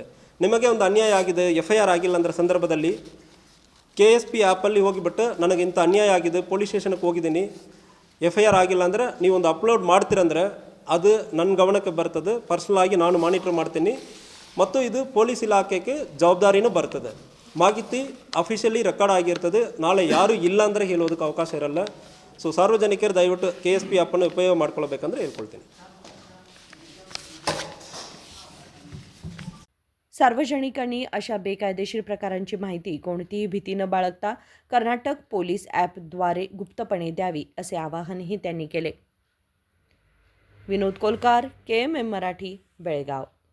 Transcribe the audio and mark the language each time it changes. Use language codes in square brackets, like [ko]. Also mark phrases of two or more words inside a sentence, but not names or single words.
[kn] ನಿಮಗೆ ಒಂದು ಅನ್ಯಾಯ ಆಗಿದೆ, FIR ಆಗಿಲ್ಲ ಅಂದರೆ ಸಂದರ್ಭದಲ್ಲಿ KSP ಆ್ಯಪಲ್ಲಿ ಹೋಗಿಬಿಟ್ಟು ನನಗೆ ಇಂಥ ಅನ್ಯಾಯ ಆಗಿದೆ, ಪೊಲೀಸ್ ಸ್ಟೇಷನ್ಗೆ ಹೋಗಿದ್ದೀನಿ, FIR ಆಗಿಲ್ಲ ಅಂದರೆ ನೀವೊಂದು ಅಪ್ಲೋಡ್ ಮಾಡ್ತೀರಂದರೆ ಅದು ನನ್ನ ಗಮನಕ್ಕೆ ಬರ್ತದೆ. ಪರ್ಸ್ನಲ್ ಆಗಿ ನಾನು ಮಾನಿಟ್ರ್ ಮಾಡ್ತೀನಿ ಮತ್ತು ಇದು ಪೊಲೀಸ್ ಇಲಾಖೆಗೆ ಜವಾಬ್ದಾರಿನೂ ಬರ್ತದೆ. ಮಾಹಿತಿ ಅಫಿಷಿಯಲಿ ರೆಕಾರ್ಡ್ ಆಗಿರ್ತದೆ. ನಾಳೆ ಯಾರು ಇಲ್ಲ ಅಂದರೆ ಹೇಳೋದಕ್ಕೆ ಅವಕಾಶ ಇರಲ್ಲ. ಸೊ ಸಾರ್ವಜನಿಕರು ದಯವಿಟ್ಟು KSP ಆ್ಯಪನ್ನು ಉಪಯೋಗ ಮಾಡ್ಕೊಳ್ಬೇಕಂದ್ರೆ ಹೇಳ್ಕೊಳ್ತೀನಿ. [mr] सार्वजनिकांनी अशा बेकायदेशीर प्रकारांची माहिती कोणतीही भीती न बाळगता कर्नाटक पोलीस ॲपद्वारे गुप्तपणे द्यावी असे आवाहनही त्यांनी केले. विनोद कोलकार, KMM मराठी, बेळगाव.